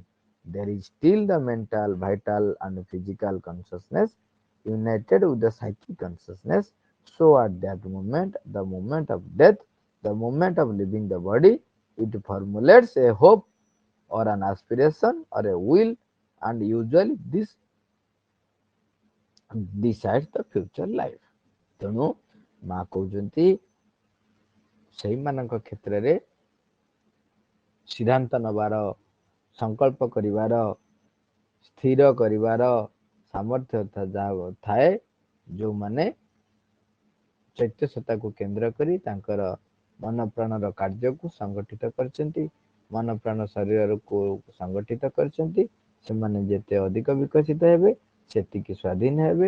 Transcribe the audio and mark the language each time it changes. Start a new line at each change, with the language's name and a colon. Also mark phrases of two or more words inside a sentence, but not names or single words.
English: There is still the mental, vital, and physical consciousness united with the psychic consciousness. So, at that moment, the moment of death, the moment of leaving the body, it formulates a hope or an aspiration or a will, and usually this decides the future life.
Odia: ତେଣୁ ମା କହୁଛନ୍ତି ସେଇମାନଙ୍କ କ୍ଷେତ୍ରରେ ସିଦ୍ଧାନ୍ତ ନେବାର, ସଂକଳ୍ପ କରିବାର, ସ୍ଥିର କରିବାର ସାମର୍ଥ୍ୟ ଯାହା ଥାଏ, ଯେଉଁମାନେ ଚୈତ୍ୟ ସତ୍ତାକୁ କେନ୍ଦ୍ର କରି ତାଙ୍କର ମନ ପ୍ରାଣର କାର୍ଯ୍ୟକୁ ସଂଗଠିତ କରିଛନ୍ତି, ମନ ପ୍ରାଣ ଶରୀରକୁ ସଂଗଠିତ କରିଛନ୍ତି, ସେମାନେ ଯେତେ ଅଧିକ ବିକଶିତ ହେବେ ସେତିକି ସ୍ୱାଧୀନ ହେବେ।